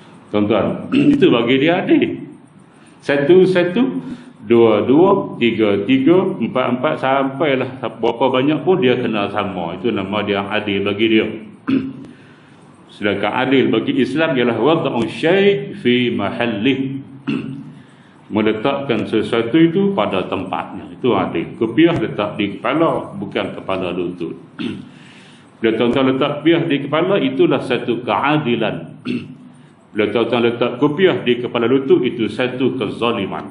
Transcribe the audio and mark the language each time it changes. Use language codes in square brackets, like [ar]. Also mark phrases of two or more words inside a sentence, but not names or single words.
[ms] Tuan-tuan, itu bagi dia adil. 1, 1, 2, 2, 3, 3, 4, 4 sampailah berapa banyak pun dia kena sama. Itu nama dia adil bagi dia. [ar] Sedangkan adil bagi Islam ialah wad'u syai' fi mahallih. [ms] Meletakkan sesuatu itu pada tempatnya. Itu adil. Kopiah letak di kepala, bukan kepala lutut. Bila tuan-tuan letak kopiah di kepala, itulah satu keadilan. Bila tuan-tuan letak kopiah di kepala lutut, itu satu kezaliman.